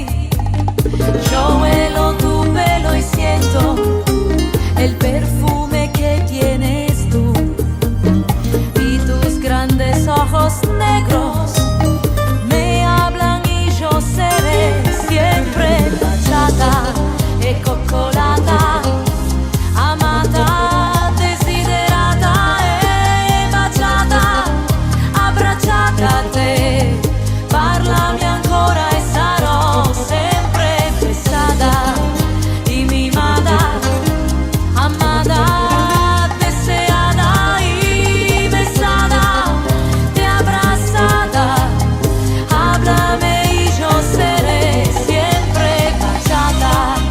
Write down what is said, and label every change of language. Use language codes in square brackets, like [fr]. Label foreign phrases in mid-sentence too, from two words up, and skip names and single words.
[es] Yo huelo tu pelo y siento el perfume que tienes tú, y tus grandes ojos negros me hablan y yo seré siempre bachata [it] e coccolata, amata, desiderata e baciata, abbracciata a te. Parlami ancora e sarò sempre [es] pesada y mimada, amada, deseada y besada, te abrazada. Háblame y yo seré siempre bachata.